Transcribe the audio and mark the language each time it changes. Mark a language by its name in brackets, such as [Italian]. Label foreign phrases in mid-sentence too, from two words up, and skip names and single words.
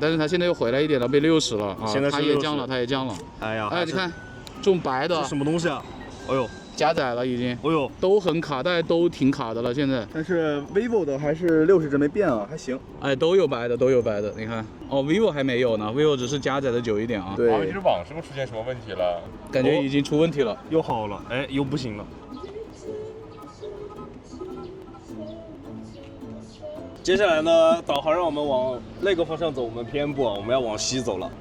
[Chinese] 但是它現在又回來一點了，被60了啊。現在它也降了，它也降了。哎呀，哎，你看。這種白的這是什麼東西啊？哎呦，加載了已經。哎呦，都很卡，大家都挺卡的了現在。但是 vivo 的還是60幀沒變啊，還行。哎，都有白的，都有白的。你看，哦 ，vivo 還沒有呢 ，vivo 只是加載的久一點啊。對。華為其實網是不是出現什麼問題了？感覺已經出問題了，又好了，哎，又不行了。接下來呢，導航讓我們往那個方向走，我們偏不，我們要往西走了。